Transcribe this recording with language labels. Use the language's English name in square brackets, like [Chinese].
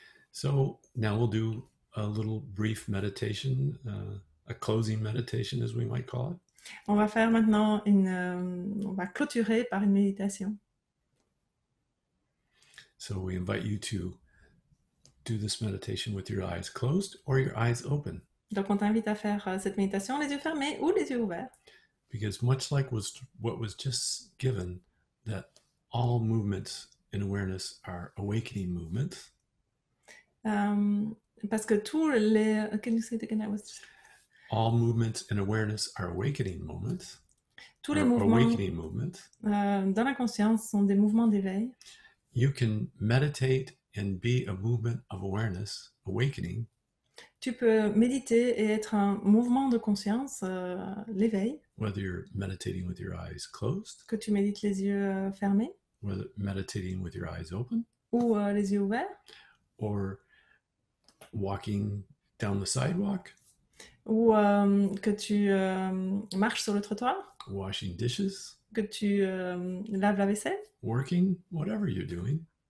[English] So now we'll do a little brief meditation, a closing meditation as we might call it. [French] On va faire maintenant on va clôturer par une méditation. [English] So we invite you to do this meditation with your eyes closed or your eyes open. [French] Donc on t'invite à faire cette méditation les yeux fermés ou les yeux ouverts. [English] Because much like what was just given, that all movements in awareness are awakening movements. [French] Parce que tous les... [English] Can you say it again? All movements in awareness are awakening moments. [French] Tous les mouvements [English] Awakening movements. [French] dans la conscience sont des mouvements d'éveil. [English] You can meditate and be a movement of awareness, awakening. [French] Tu peux méditer et être un mouvement de conscience, l'éveil. [English] Whether you're meditating with your eyes closed. [French] Que tu médites les yeux fermés. [English] Whether meditating with your eyes open. [French] Ou les yeux ouverts. [English] Or walking down the sidewalk. [French] Ou que tu marches sur le trottoir. [English] Washing dishes. [French] Que tu laves la vaisselle. [English] Working, whatever you're doing.